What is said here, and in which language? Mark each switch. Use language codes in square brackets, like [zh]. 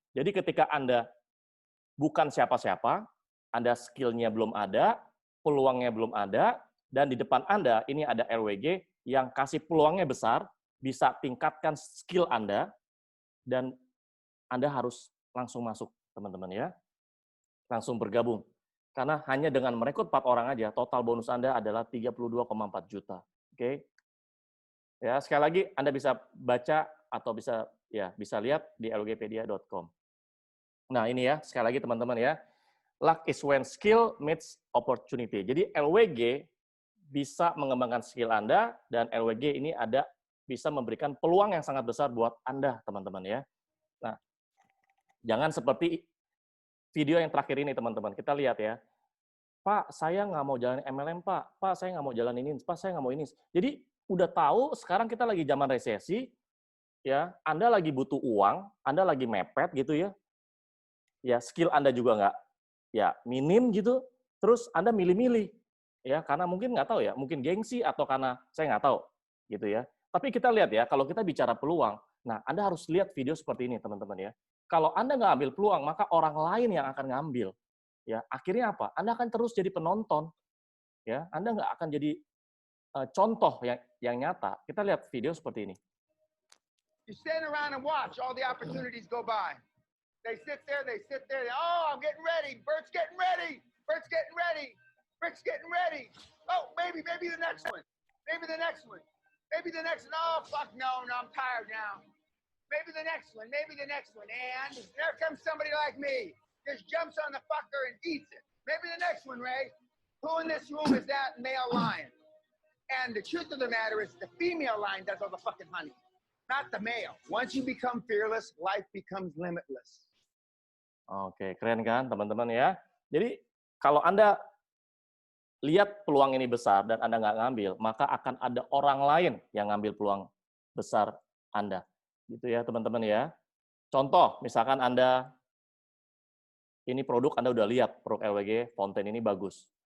[id] Jadi ketika Anda bukan siapa-siapa, Anda skill-nya belum ada, peluangnya belum ada, dan di depan Anda ini ada LWG yang kasih peluangnya besar, bisa tingkatkan skill Anda, dan Anda harus langsung masuk, teman-teman ya. Langsung bergabung. Karena hanya dengan merekrut 4 orang aja, total bonus Anda adalah 32,4 juta. Oke? Ya, sekali lagi Anda bisa baca atau bisa lihat di lwgpedia.com. Nah, ini ya, sekali lagi teman-teman ya. [en] luck is when skill meets opportunity. [id] Jadi LWG bisa mengembangkan skill Anda, dan LWG ini bisa memberikan peluang yang sangat besar buat Anda, teman-teman ya. Nah, jangan seperti video yang terakhir ini, teman-teman. Kita lihat ya. Pak, saya nggak mau jalan MLM, Pak. Pak, saya nggak mau jalan ini. Pak, saya nggak mau ini. Jadi, udah tahu sekarang kita lagi zaman resesi, ya. Anda lagi butuh uang, Anda lagi mepet gitu ya. Ya, skill Anda juga nggak ya minim gitu. Terus Anda milih-milih. Ya, karena mungkin nggak tahu ya, mungkin gengsi atau karena saya nggak tahu, gitu ya. Tapi kita lihat ya, kalau kita bicara peluang, nah Anda harus lihat video seperti ini, teman-teman ya. Kalau Anda nggak ambil peluang, maka orang lain yang akan ngambil. Ya, akhirnya apa? Anda akan terus jadi penonton. Ya, Anda nggak akan jadi contoh yang nyata. Kita lihat video seperti ini. [en] You stand around and watch all the opportunities go by. They sit there. Oh, I'm getting ready. Bert's getting ready. Bert's getting ready. Rick's getting ready. Oh, maybe the next one. Maybe the next one. Maybe the next one. Oh, fuck no, I'm tired now. Maybe the next one. And there comes somebody like me. Just jumps on the fucker and eats it. Maybe the next one, Ray. Who in this room is that male lion? And the truth of the matter is the female lion does all the fucking hunting, not the male. Once you become fearless, life becomes limitless. [id] Oke, keren kan teman-teman ya. Jadi kalau Anda lihat peluang ini besar dan Anda nggak ngambil, maka akan ada orang lain yang ngambil peluang besar Anda. Gitu ya teman-teman ya. Contoh, misalkan Anda, ini produk Anda udah lihat, produk LWG, Fontaine ini bagus.